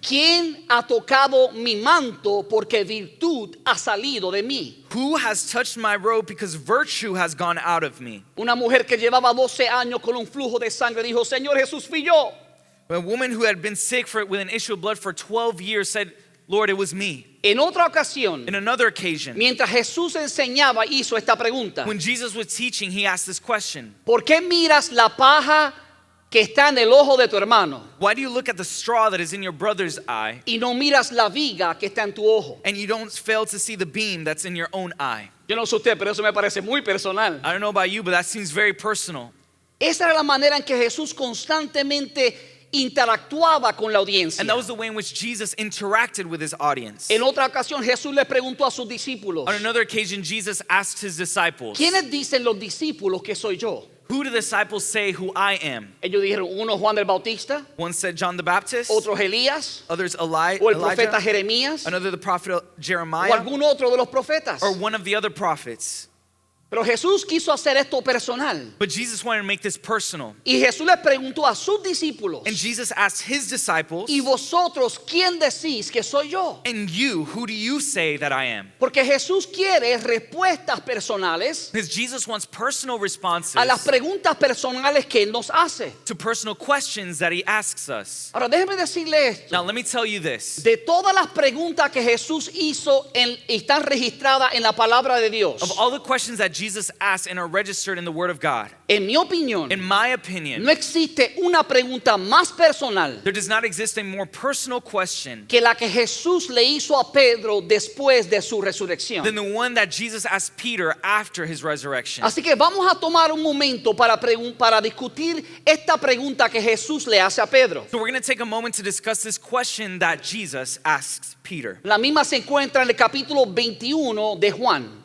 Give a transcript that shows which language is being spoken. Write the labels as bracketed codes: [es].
[es] ¿quién ha tocado mi manto porque virtud ha salido de mí? [en] Who has touched my robe because virtue has gone out of me? [es] Una mujer que llevaba 12 años con un flujo de sangre dijo: Señor Jesús, fui yo. [en] A woman who had been sick with an issue of blood for 12 years said, Lord, it was me. [es] En otra ocasión, [en] In another occasion, [es] mientras Jesús enseñaba, hizo esta pregunta: [en] when Jesus was teaching, he asked this question: [es] ¿por qué miras la paja que está en el ojo de tu hermano [en] Why do you look at the straw that is in your brother's eye [es] y no miras la viga que está en tu ojo? [en] and you don't fail to see the beam that's in your own eye? [es] Yo no sé usted, pero eso me parece muy personal. [en] I don't know about you, but that seems very personal. [es] Esa era la manera en que Jesús constantemente interactuaba con la audiencia. [en] And that was the way in which Jesus interacted with his audience. [es] En otra ocasión, Jesús le preguntó a sus discípulos: [en] On another occasion, Jesus asked his disciples, [es] ¿quiénes dicen los discípulos que soy yo? [en] who do the disciples say who I am? [es] Ellos dijeron: uno Juan el Bautista, [en] One said John the Baptist, [es] otros Elías, [en] others [es] o el profeta [en] Elijah, [es] Jeremías, [en] another the prophet [es] o [en] Jeremiah, [es] algún otro de los profetas. [en] or one of the other prophets. [es] Pero Jesús quiso hacer esto personal. [en] But Jesus wanted to make this personal. [es] Y Jesús le preguntó a sus discípulos, [en] And Jesus asked his disciples, [es] ¿y vosotros quién decís que soy yo? [en] and you, who do you say that I am? [es] Porque Jesús quiere respuestas personales [en] Because Jesus wants personal responses [es] a las preguntas personales que Él nos hace. [en] to personal questions that he asks us. [es] Ahora déjeme decirle esto. [en] Now, let me tell you this. [es] De todas las preguntas que Jesús hizo y están registradas en la palabra de Dios, [en] Of all the questions that Jesus asked and are registered in the Word of God, [es] en mi opinión, [en] in my opinion, [es] no existe una pregunta más personal [en] there does not exist a more personal question [es] que la que Jesús le hizo a Pedro después de su resurrección. [en] than the one that Jesus asked Peter after his resurrection. [es] Así que vamos a tomar un momento para discutir esta pregunta que Jesús le hace a Pedro. [en] So we're going to take a moment to discuss this question that Jesus asks Peter. [es] La misma se encuentra en el capítulo 21 de Juan.